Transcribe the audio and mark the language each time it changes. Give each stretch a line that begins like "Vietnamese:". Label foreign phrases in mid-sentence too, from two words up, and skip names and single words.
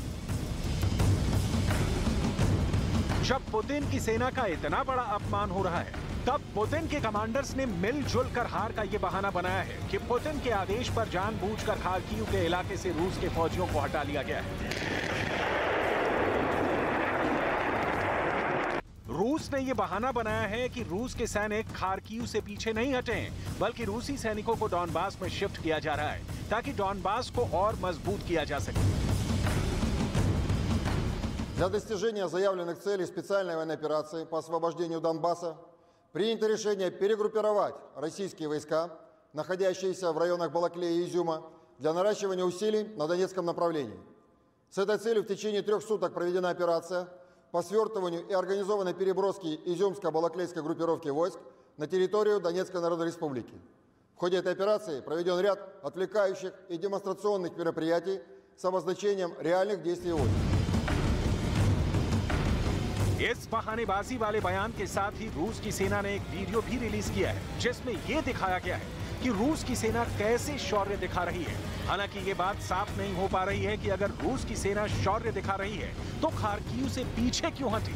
Hindi: जब पुतिन की सेना का इतना बड़ा अपमान हो रहा है, तब पुतिन के कमांडर्स ने मिलजुल कर हार का ये बहाना बनाया है कि पुतिन के आदेश पर जानबूझकर खार्किव के इलाके से रूस के फौजियों को हटा लिया गया है। रूस ने यह बहाना बनाया है कि रूस के सैनिक खार्किव से पीछे नहीं हटे हैं, बल्कि रूसी सैनिकों को डॉनबास में शिफ्ट किया जा रहा है ताकि डॉनबास को और मजबूत किया जा सके।
Russian: Для достижения заявленных целей специальной военной операции по освобождению Донбасса принято решение перегруппировать российские войска, находящиеся в районах Балаклея и Изюма, для наращивания усилий на Донецком направлении. С этой целью в течение 3 суток проведена операция по свертыванию и организованной переброске изюмско-балаклейской группировки войск на территорию Донецкой Народной Республики. В ходе этой операции проведен ряд отвлекающих и демонстрационных мероприятий с обозначением реальных действий войск.
Hindi: इस बहानेबाजी वाले बयान के साथ ही रूस की सेना ने एक वीडियो भी रिलीज किया है जिसमें यह दिखाया गया है कि रूस की सेना कैसे शौर्य दिखा रही है। हालांकि ये बात साफ नहीं हो पा रही है कि अगर रूस की सेना शौर्य दिखा रही है तो खार्किव से पीछे क्यों हटी।